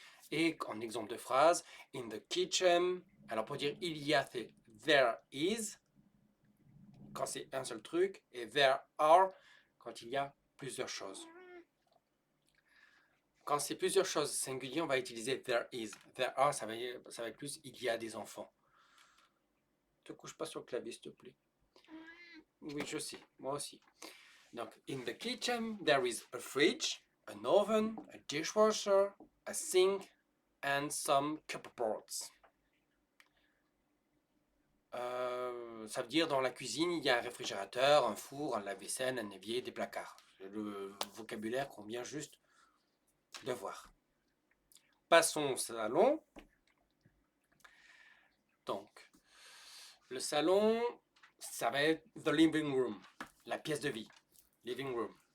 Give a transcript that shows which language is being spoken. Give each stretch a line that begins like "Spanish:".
French: Et en exemple de phrase,
English: in the kitchen,
French: alors pour dire il y a, c'est there is, quand c'est un seul truc, et there are, quand il y a plusieurs choses. Quand c'est plusieurs choses singulières, on va utiliser there is. There are, ça va être plus il y a des enfants. Ne te couche pas sur le clavier, s'il te plaît. Oui, je sais, moi aussi.
English: Donc, in the kitchen, there is a fridge, an oven, a dishwasher, a sink, and some cupboards.
French: Ça veut dire dans la cuisine, il y a un réfrigérateur, un four, un lave-vaisselle, un évier, des placards. C'est le vocabulaire qu'on vient juste de voir. Passons au salon. Donc, le salon, ça va être the living room, la pièce de vie, living room.